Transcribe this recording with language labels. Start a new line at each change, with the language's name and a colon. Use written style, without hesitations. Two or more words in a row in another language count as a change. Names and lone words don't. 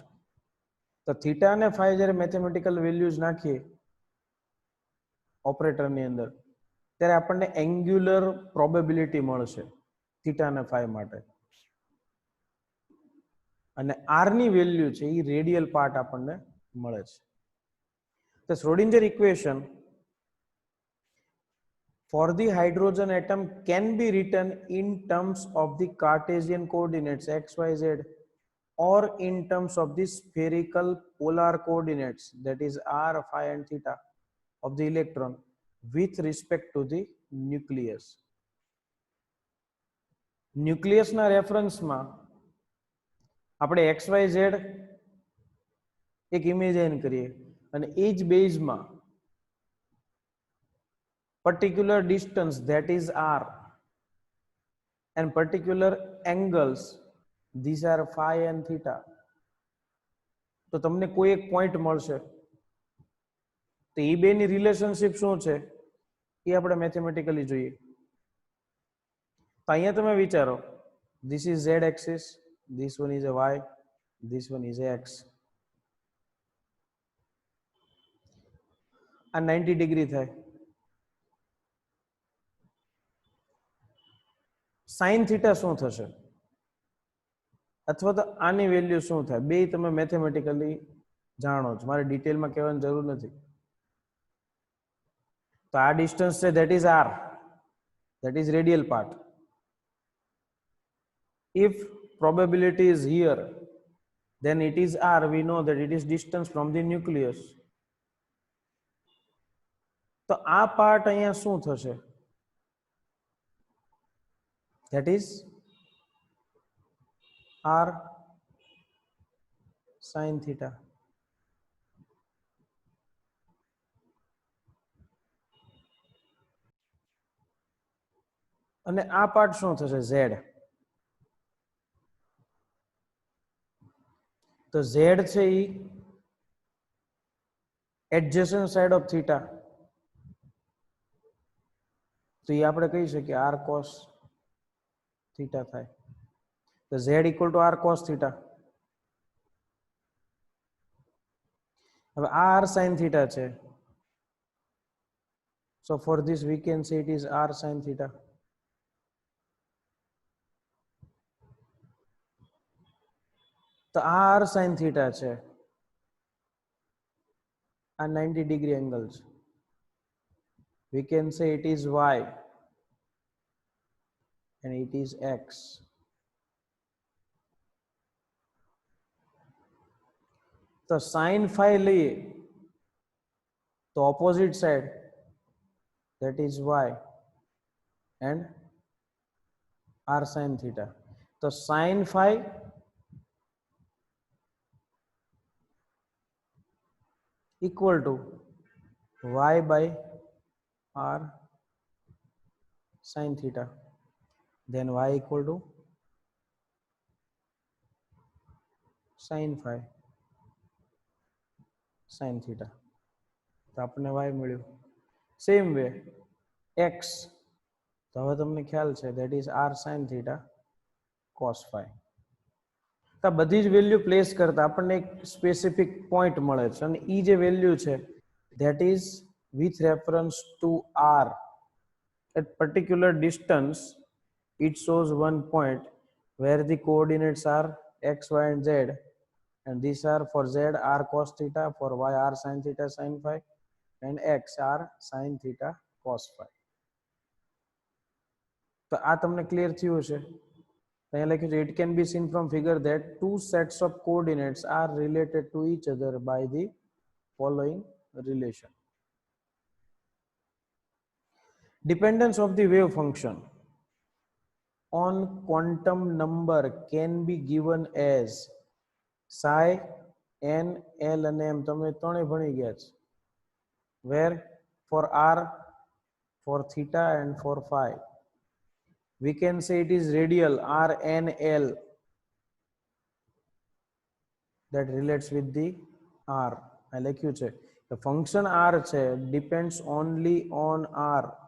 Gujarati: તો થીટા અને ફાઈ જ્યારે
English: mathematical values
Gujarati: નાખીએ ઓપરેટરની અંદર ત્યારે આપણને
English: angular probability
Gujarati: મળશે થીટા અને ફાઈ માટે, અને આર ની વેલ્યુ છે એ
English: radial part
Gujarati: આપણને મળે છે.
English: The Schrodinger equation for the hydrogen atom can be written in terms of the Cartesian coordinates x, y, z, or in terms of the spherical polar coordinates, that is r, phi and theta of the electron with respect to the nucleus.
Gujarati: Nucleus na reference માં આપણે xyz એક ઇમેજિન કરીએ અને એ જ બેઝમાં
English: particular distance, that is r, and particular angles, these are phi and theta.
Gujarati: તો તમને કોઈ એક પોઈન્ટ મળશે તો એ બેની રિલેશનશિપ શું છે એ આપણે મેથેમેટિકલી જોઈએ. તો અહીંયા તમે વિચારો,
English: this is z axis, this one is a y, this one is a x.
Gujarati: આ 90 ડિગ્રી થાય.
English: sine theta
Gujarati: શું થશે અથવા તો આની વેલ્યુ શું થાય, બે તમે મેથેમેટિકલી જાણો છો, મારે ડિટેલમાં કહેવાની જરૂર નથી. તો આ ડિસ્ટન્સ છે
English: that is r, that is radial part. If probability is here, then it is r, we know that it is distance from the nucleus.
Gujarati: તો આ પાર્ટ અહીંયા શું થશે,
English: that is r sin theta.
Gujarati: અને આ પાર્ટ શું થશે z. તો z છે એ
English: adjacent side of theta,
Gujarati: તો એ આપણે કહી શકીએ
English: r cos theta
Gujarati: થાય.
English: તો z equal to r cos theta.
Gujarati: હવે આ
English: r sin theta
Gujarati: છે,
English: so for this we can say it is r sin theta.
Gujarati: તો આ
English: r sin theta
Gujarati: છે, આ
English: 90 degree angle
Gujarati: છે,
English: we can say it is y and it is x. તો sin phi
Gujarati: લઈએ તો
English: opposite side, that is y and r sin theta. તો sin phi equal to y by r sin theta. then y equal to sin phi sin theta.
Gujarati: તો આપણને y મળ્યું.
English: same way
Gujarati: x, તો હવે તમને ખ્યાલ છે
English: that is r sin theta cos phi.
Gujarati: તો બધી જ વેલ્યુ પ્લેસ કરતા આપણને એક સ્પેસિફિક પોઈન્ટ મળે છે અને ઈ જે વેલ્યુ છે
English: that is with reference to r at particular distance it shows one point where the coordinates are x, y and z, and these are for z r cos theta, for y r sin theta sin phi, and x r sin theta cos phi.
Gujarati: તો આ તમને ક્લિયર થયું હશે. અહીંયા લખ્યું છે
English: it can be seen from figure that two sets of coordinates are related to each other by the following relation. Dependence of the wave function on quantum number can be given as psi n l and m.
Gujarati: તમે ત્રણે ભણી ગયા છે.
English: Where for r, for theta and for phi we can say it is radial r n l that relates with the r. I
Gujarati: લખ્યું છે
English: the function r છે depends only on r.